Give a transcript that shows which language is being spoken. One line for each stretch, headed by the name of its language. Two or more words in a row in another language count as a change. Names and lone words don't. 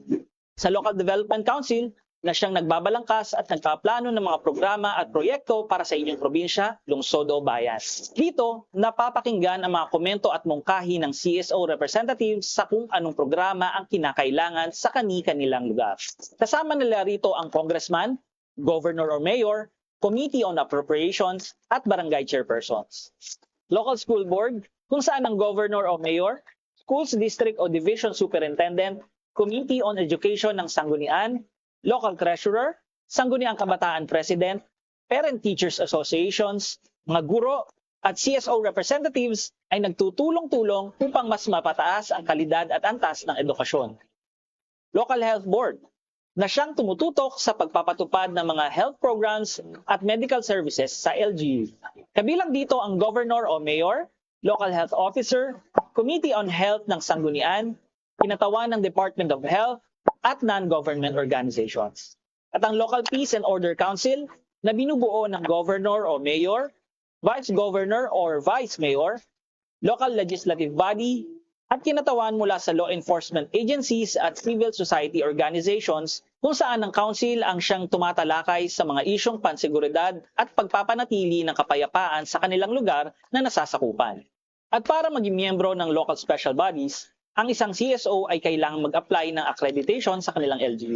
Filipino: Sa Local Development Council na siyang nagbabalangkas at nagpaplano ng mga programa at proyekto para sa inyong probinsya, lungsod o bayan. Dito, napapakinggan ang mga komento at mungkahi ng
English: CSO representatives
Filipino: sa kung anong programa ang kinakailangan sa kani-kanilang lugar. Kasama nila rito ang congressman,
English: governor or mayor, committee on appropriations at barangay chairpersons. Local school board,
Filipino: kung saan ang
English: governor o mayor, schools district o division superintendent, committee on education
Filipino: ng sanggunian,
English: local treasurer,
Filipino: sangguniang kabataan
English: president, parent teachers associations,
Filipino: mga guro, at
English: CSO representatives
Filipino: ay nagtutulong-tulong upang mas mapataas ang kalidad at antas ng edukasyon. Local health board, na siyang tumututok sa pagpapatupad ng mga
English: health programs
Filipino: at
English: medical services
Filipino: sa LGU. Kabilang dito ang governor o mayor,
English: local health officer, committee on health
Filipino: ng sanggunian, kinatawan ng Department of Health, at
English: non-government organizations.
Filipino: At ang Local Peace and Order Council na binubuo ng governor o mayor,
English: vice governor or vice mayor, local legislative body,
Filipino: at kinatawan mula sa
English: law enforcement agencies
Filipino: at
English: civil society organizations
Filipino: kung saan ang council ang siyang tumatalakay sa mga isyong panseguridad at pagpapanatili ng kapayapaan sa kanilang lugar na nasasakupan. At para maging miyembro ng
English: local special bodies,
Filipino: ang isang CSO ay kailangang mag-apply ng accreditation sa kanilang LGU.